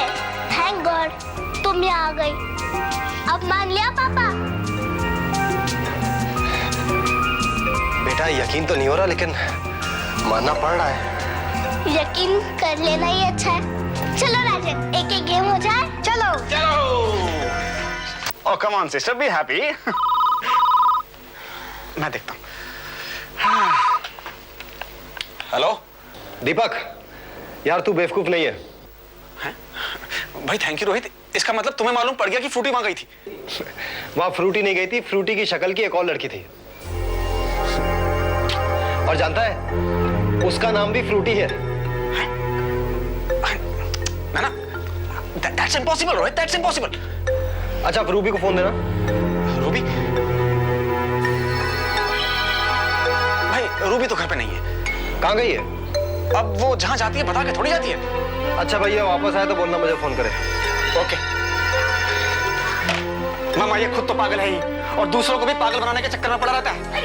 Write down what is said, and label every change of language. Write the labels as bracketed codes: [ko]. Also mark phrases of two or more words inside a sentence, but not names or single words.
[en] Thank God, [hi] तुम यहाँ आ गई। अब मान लिया पापा? बेटा यकीन तो नहीं हो रहा, लेकिन मानना पड़ रहा है। यकीन कर लेना ही अच्छा है। चलो राजन, एक एक गेम हो जाए। चलो। [en] Oh, come on, sister, be happy. [hi] मैं देखता हूँ। हेलो दीपक, यार तू बेवकूफ नहीं है। भाई [en] thank you [hi] रोहित। इसका मतलब तुम्हें मालूम पड़ गया कि फ्रूटी वहां गई थी? वहां फ्रूटी नहीं गई थी, फ्रूटी की शक्ल की एक और लड़की थी। और जानता है, उसका नाम भी फ्रूटी है। [en] ना that's impossible रोहित, that's impossible. [hi] अच्छा, आप रूबी को फोन देना। रूबी? भाई रूबी तो घर पे नहीं है। कहाँ गई है? अब वो जहाँ जाती है बता के थोड़ी जाती है। अच्छा भैया वापस आए तो बोलना, मुझे फोन करे। ओके। मामा ये खुद तो पागल है ही, और दूसरों को भी पागल बनाने के चक्कर में पड़ा रहता है।